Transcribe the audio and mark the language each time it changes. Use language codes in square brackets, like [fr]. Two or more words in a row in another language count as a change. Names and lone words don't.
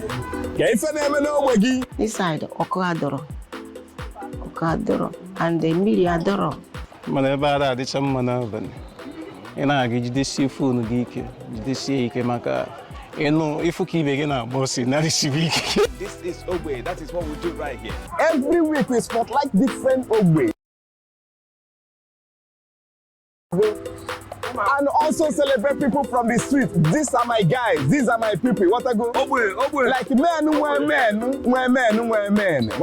[ig] Ka ife na-eme n'ogbe gị. Inside ọkụ adọrọ [en] and the [ig] mmiri adọrọ. Mana ebe a adịcha mma n'abalị. Ị na-aga jidesie foonu gị ike, jidesie ike maka ịnụ ifu ka ibe gị na-agba ọsị narịsibe ike. [en] This is Ogbe, that is what we do right here. Every week we spotlight different ogbe. and also celebrate people from the street. These are my guys. These are my people. What I go? Like men, men.